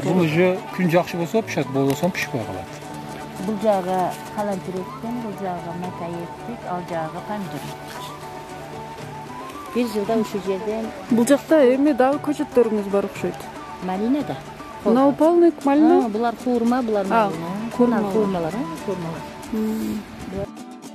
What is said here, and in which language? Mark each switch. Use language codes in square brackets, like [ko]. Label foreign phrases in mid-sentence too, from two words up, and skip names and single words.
[ky] Бул уже күн жакшы болсо пышат, болбосо пишпей калат. Бул жагы калантыр эккен, бул жагы макай эктик, ал жагы помидор. Bir жылда ушул жерден Бул жакта эми дагы көчөттөрүңүз бар окшойт. малина да. Мына полник малина. Булар хурма, булар малина. Хурмалар. Хурмалар.